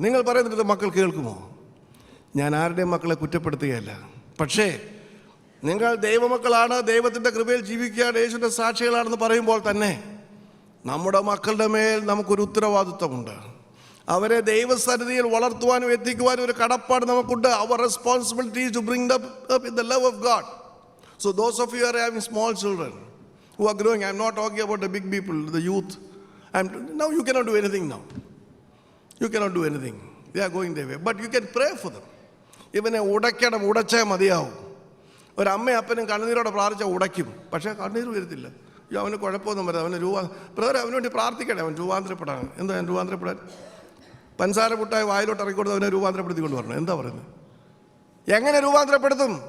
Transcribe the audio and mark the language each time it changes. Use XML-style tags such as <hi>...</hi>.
<ml>നിങ്ങൾ പറയുന്നത് മക്കൾ കേൾക്കുമോ? ഞാൻ ആരുടെയും മക്കളെ കുറ്റപ്പെടുത്തുകയല്ല. പക്ഷേ നിങ്ങൾ ദൈവമക്കളാണ്, ദൈവത്തിൻ്റെ കൃപയിൽ ജീവിക്കുകയാണ്, യേശുവിൻ്റെ സാക്ഷികളാണെന്ന് പറയുമ്പോൾ തന്നെ നമ്മുടെ മക്കളുടെ മേൽ നമുക്കൊരു ഉത്തരവാദിത്വമുണ്ട്. അവരെ ദൈവസന്നിധിയിൽ വളർത്തുവാനും എത്തിക്കുവാനും ഒരു കടപ്പാട് നമുക്കുണ്ട്.</ml> <en>Our responsibility is to bring them up in the love of God. So those of you who are having small children who are growing, I'm not talking about the big people, the youth. Now you cannot do anything now. You cannot do anything. They are going their way. But you can pray for them.</en> <ml>ഇവനെ ഉടച്ചേ മതിയാവും. ഒരമ്മയും അപ്പനും കണ്ണുനീരോടെ പ്രാർത്ഥിച്ചാൽ ഉടയ്ക്കും, പക്ഷേ കണ്ണീര് വരത്തില്ല. അവന് കുഴപ്പമൊന്നും വരാം. അവന് അവന് വേണ്ടി പ്രാർത്ഥിക്കണേ, അവൻ രൂപാന്തരപ്പെടാൻ. എന്താ ഞാൻ രൂപാന്തരപ്പെടാൻ? പഞ്ചസാര പുട്ടായി വായിലോട്ട് ഇറക്കിക്കൊടുത്ത് അവനെ രൂപാന്തരപ്പെടുത്തിക്കൊണ്ട് പറഞ്ഞു. എന്താ പറയുന്നത്? എങ്ങനെ രൂപാന്തരപ്പെടുത്തും?</ml>